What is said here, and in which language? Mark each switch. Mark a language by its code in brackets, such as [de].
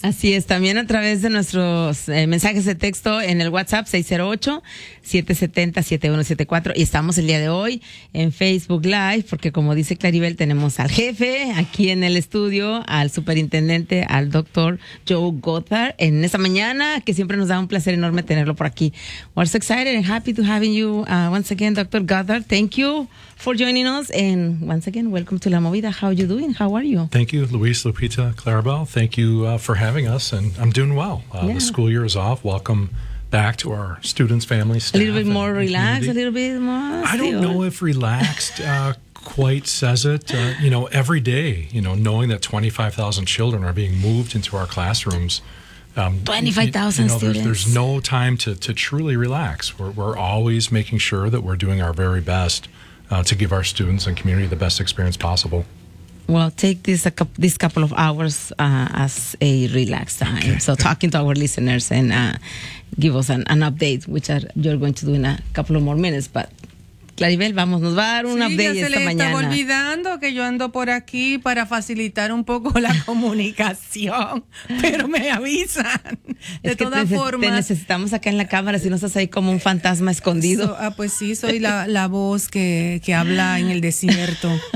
[es] Así es, también a través de nuestros mensajes de texto en el WhatsApp 608-770-7174. Y estamos el día de hoy en Facebook Live, porque como dice Claribel, tenemos al jefe aquí en el estudio, al superintendente, al doctor Joe Gothard, en esta mañana, que siempre nos da un placer enorme tenerlo por aquí. [en] We're so excited and happy to having you once again, Dr. Gothard. Thank you for joining us, and once again, welcome to La Movida. How are you doing? How are you? Thank you, Luis, Lupita, Claribel. Thank you for having us, and I'm doing well. Yeah. The school year is off. Welcome back to our students, families, staff. A little bit more relaxed, community. I don't know if relaxed quite says it. You know, every day, you know, knowing that 25,000 children are being moved into our classrooms. 25,000 students. There's no time to truly relax. We're always making sure that we're doing our very best to give our students and community the best experience possible. Well, take this couple of hours as a relaxed time. Okay. So talking to our listeners and give us an update, which you're going to do in a couple of more minutes. [es] But Claribel, vamos, nos va a dar un update esta mañana. Sí, ya se le estaba olvidando que yo ando por aquí para facilitar un poco la comunicación, pero me avisan. De todas formas, te necesitamos acá en la cámara, si no estás ahí como un fantasma escondido. Pues sí, soy la voz que habla en el desierto.